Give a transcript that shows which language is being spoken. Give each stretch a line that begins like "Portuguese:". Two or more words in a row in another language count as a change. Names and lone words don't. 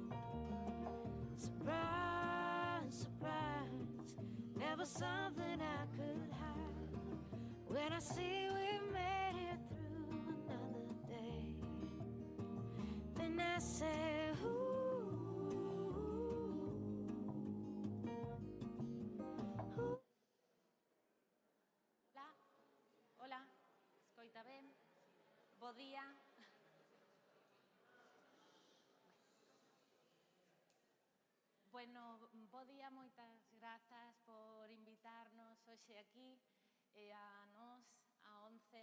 English: Surprise, surprise, never something I could hide. When I see we made it through another day, then I say, ooh.
Galician: Hola, escoita ben, bo día. Bueno, bo día, moitas grazas por invitarnos hoxe aquí a nós, a ONCE.